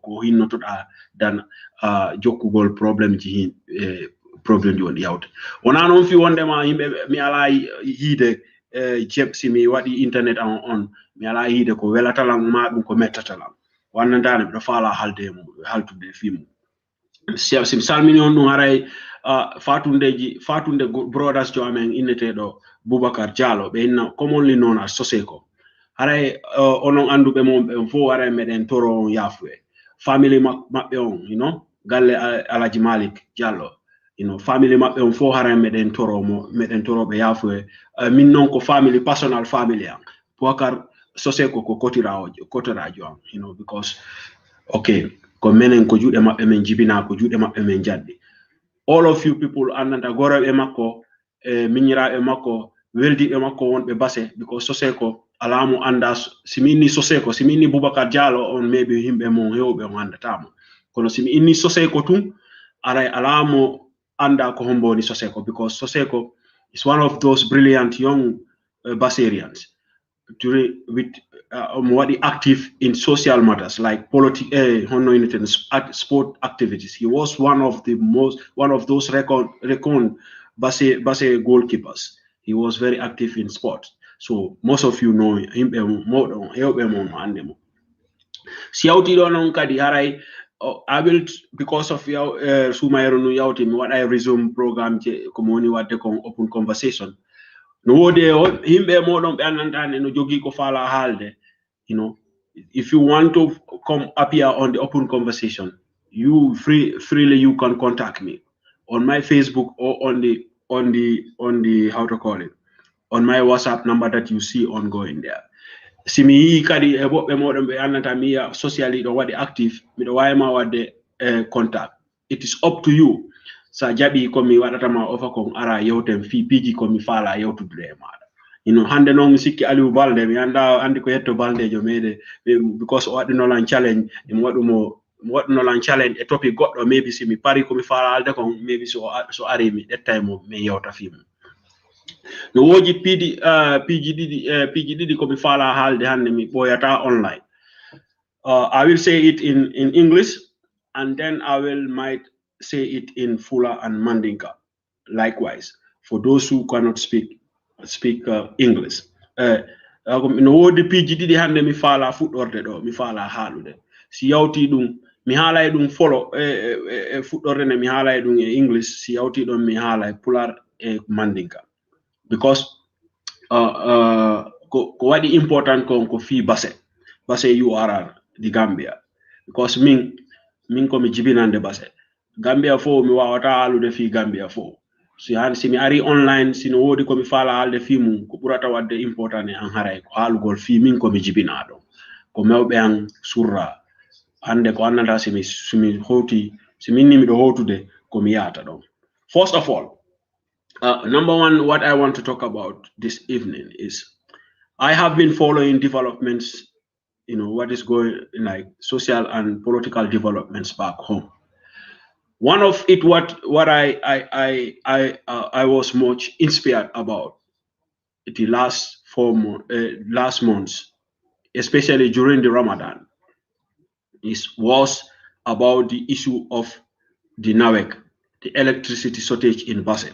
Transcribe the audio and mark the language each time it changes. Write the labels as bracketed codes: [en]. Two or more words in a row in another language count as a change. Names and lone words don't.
[ff] hinnotoɗa dan jokkugol probléme ji hin probléme ji woni yawde wona noon fi wondema yimɓe mi ala yiide si mi waɗi internet on mi ala yiide ko welatalan ma ɗum ko mettatalan wannandane miɗo faala haltude fimu si salmini on ɗum haray fatunde brothers jo amen inneteɗo Boubacar Diallo ɓe inna [en] commonly known as [ff] Soseko haray onon anduɓe mon ɓe fo haray meɗen toro on yafuye family maɓɓe on galle Alaji Malik Diallo family maɓɓe on fo haray meɗen toroɓe yafuye min noon ko [en] family personal family [ff] am Boubacar Soseko ko kotirajo am [en] because okay [ff] ko menen ko juuɗe maɓɓe men jibina ko juuɗe maɓɓe men jaddi [en] all of you people [ff] andanta goroɓe makko miñiraɓe makko weldiɓe makko wonɓe base [en] because Soseko alamo anda simi inni Soseko simi inni Boubacar Diallo on maybe himɓe mon hewɓe on andatamo kono simi inni Soseko tun aray alamo anda ko homboni Soseko because Soseko is one of those brilliant young Baserians with active in social matters like politics, sport activities. He was one of those reckoned Base goalkeepers. He was very active in sport. So most of you know him. I will, because of Sumayro [ff] no yawti [en] what I resume program [ff] komoni wadde kon [en] open conversation. [ff] No wode himɓe moɗon ɓe andantane no jogi ko faala haalde [en] if you want to come appear on the open conversation you freely you can contact me on my Facebook or on the how to call it on my WhatsApp number that you see ongoing there [ff] simi yi kadi e boɓɓe moɗon ɓe andanta mi socially ɗo waɗi active miɗo wawima wadde [en] contact it is up to you [ff] sa jaɓi komi waɗatama ofa kon ara yewten fi piji komi faala yewtude e maɗa hande noon mi sikki Aliou Balde mi andi ko yetto baldejo meɗe because o waɗinolan challenge mi waɗinolan challenge e topic goɗɗo maybe si mi pari komi faala alde kon maybe so ari mi ƴettay mo min yewta fimu no woji piji ɗiɗi komi faala haalde hande mi ɓoyata online [en] I will say it in English and then I might say it in Fula and Mandinka likewise for those who cannot speak English [ff] no wodi piji ɗiɗi hande mi faala fuɗɗorde ɗo mi faala haalude si yawti ɗum mi haalay ɗum folo fuɗɗorde nde mi haalay ɗum e English si yawti ɗon mi haalay Pular e Mandinka because ko waɗi important ko fi base URR di Gambia because min komi jibinande base Gambia fo mi wawata haalude fi Gambia fo si mi ari online sino wodi komi faala haalde fi mum ko ɓurata wadde important e an haray ko haalugol fi min komi jibina ɗo ko mewɓe an surra hande ko annata simi hoti simin nimi ɗo hotude komi yahata ɗon. [en] First of all, number one, what I want to talk about this evening is I have been following developments, what is going like social and political developments back home. One of it, what I was much inspired about the last months, especially during the Ramadan, was about the issue of the NAWEC, the electricity shortage in Basse.